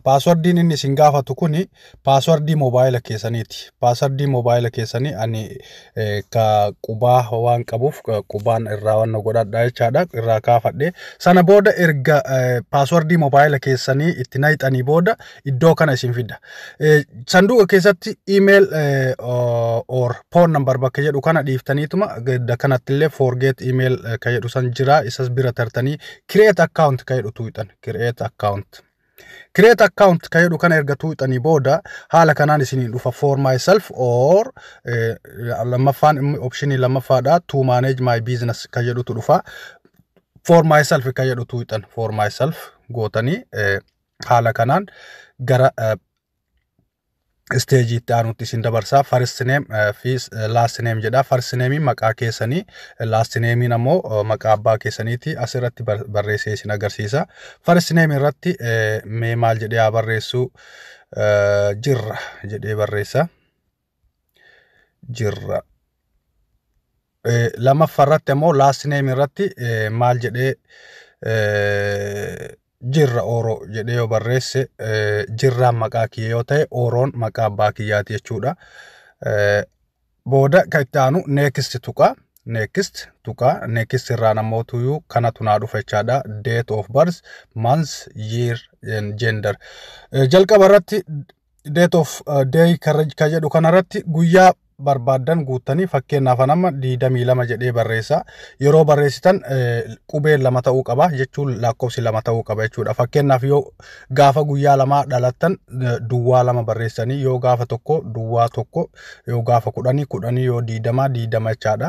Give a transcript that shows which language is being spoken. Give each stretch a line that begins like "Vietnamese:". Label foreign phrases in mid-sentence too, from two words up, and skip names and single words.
Oromo: Passwordiin inni isin gaafatu kuni passwordii mobile keessaniiti. Passwordii mobile keessanii ani ka qubaa waan qabuuf qubaan irraa wanna godhadha jechaadha. Irraa kaafadhe sana booda erga passwordii mobile keessanii itti naqxanii booda iddoo kana isin fida. Sanduuqa keessatti
English: email or phone number
Oromo: bakka jedhu kana dhiiftaniituma kanatti illee
English: forget email
Oromo: ka jedhu san jira. Isas bira tartanii
English: create account
Oromo: ka jedhu tuuxan.
English: Create account
Oromo: ka jedhu kana erga tuuxanii booda haala kanaan isiniin dhufa
English: for myself or
Oromo: lamaffaan optionii lammaffaadha
English: to manage my business
Oromo: ka jedhutu dhufa.
English: For myself
Oromo: ka jedhu tuuxan
English: for myself
Oromo: gootanii haala kanaan gara stage itti aanutti isin dabarsaa.
English: First name fi last name jedha. First name
Oromo: maqaa keessanii,
English: last name
Oromo: ammoo maqaa abbaa keessaniiti. Asirratti barreessee isin agarsiisa.
English: First name
Oromo: irratti mee maal jedhee haa barreessu jirra jedhee barreessa. Jirra. Lammaffaarratti ammoo
English: last name
Oromo: irratti maal jedhee jirra oro jedhee yoo barreesse jirraan maqaa kiyya yoo ta'e oroon maqaa abbaa kiyyaati jechuudha. Booda kan itti aanu next tuqa. Next irraa namootuyyu kanatu naa dhufa jechaadha.
English: Date of birth, month, year and gender.
Oromo: Jalqaba irratti
English: date of day
Oromo: ka jedhu kanarratti guyyaa barbaadan guutanii fakkeenyaaf nama 22 jedhee barreessa. Yeroo barreessitan qubeen lama ta'uu qaba jechuun lakkoofsi lama ta'uu qaba jechuudha. Fakkeenyaaf yoo gaafa guyyaa lama dhalattan duwwaa lama barreessanii yoo gaafa tokko duwwaa tokko yoo gaafa 10 yoo 20 jechaadha.